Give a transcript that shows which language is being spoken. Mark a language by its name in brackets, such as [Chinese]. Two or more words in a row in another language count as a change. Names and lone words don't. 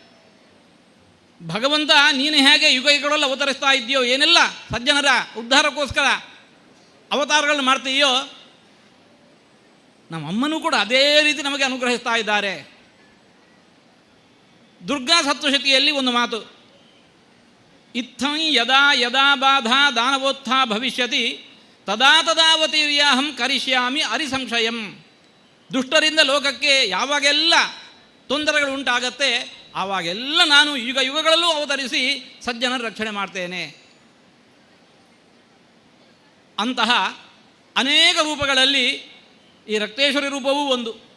[Kannada] ಭಗವಂತ ನೀನು ಹೇಗೆ ಯುಗ ಯುಗಗಳಲ್ಲಿ ಅವತರಿಸ್ತಾ ಇದೆಯೋ, ಏನೆಲ್ಲ ಸಜ್ಜನರ ಉದ್ಧಾರಕ್ಕೋಸ್ಕರ ಅವತಾರಗಳನ್ನು ಮಾಡ್ತೀಯೋ, ನಮ್ಮ ಅಮ್ಮನೂ ಕೂಡ ಅದೇ ರೀತಿ ನಮಗೆ ಅನುಗ್ರಹಿಸ್ತಾ ಇದ್ದಾರೆ. ದುರ್ಗಾ ಸಪ್ತಶತಿಯಲ್ಲಿ ಒಂದು ಮಾತು, [Sanskrit] ಇತ್ತಂ ಯದಾ ಯದಾ ಬಾಧಾ ದಾನವೋತ್ಥಾ ಭವಿಷ್ಯತಿ ತದಾ ತದಾವತೀರ್ಯಾಹಂ ಕರಿಷ್ಯಾಮಿ ಅರಿಸಂಶಯಂ. [Kannada] ದುಷ್ಟರಿಂದ ಲೋಕಕ್ಕೆ ಯಾವಾಗೆಲ್ಲ ತೊಂದರೆಗಳು ಉಂಟಾಗತ್ತೆ ಆವಾಗೆಲ್ಲ ನಾನು ಯುಗ ಯುಗಗಳಲ್ಲೂ ಅವತರಿಸಿ ಸಜ್ಜನರ ರಕ್ಷಣೆ ಮಾಡ್ತೇನೆ. ಅಂತಹ ಅನೇಕ ರೂಪಗಳಲ್ಲಿ ಈ ರಕ್ತೇಶ್ವರಿ ರೂಪವೂ ಒಂದು.